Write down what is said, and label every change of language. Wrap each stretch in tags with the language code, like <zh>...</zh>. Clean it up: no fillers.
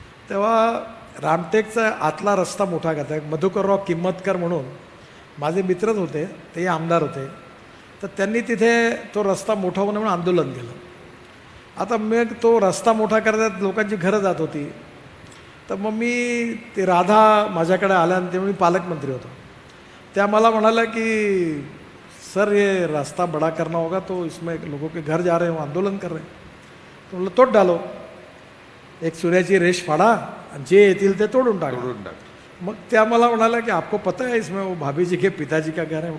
<mr>तेव्हा रामटेकचा आतला रस्ता मोठा करता मधुकरराव किंमतकर म्हणून माझे मित्रच होते, तेही आमदार होते. तर त्यांनी तिथे तो रस्ता मोठा होणं म्हणून आंदोलन केलं. आता मग तो रस्ता मोठा करण्यात लोकांची घरं जात होती. तर मग मी ते राधा माझ्याकडे आल्या आणि तेव्हा मी पालकमंत्री होतो. त्या मला म्हणाल्या की</mr> <hi>सर ये रास्ता बड़ा करना होगा तो इसमें लोगों के घर जा रहे हैं, वो आंदोलन कर रहे हैं.</hi> <mr>तो म्हणलं</mr> <hi>तोड डालो,</hi> <mr>एक सूर्याची रेष फाडा आणि जे येतील ते तोडून टाका. मग त्या मला म्हणाल्या की</mr> <hi>आपको पता है इसमें वो भाभी जी के पिताजी का घर है.</hi>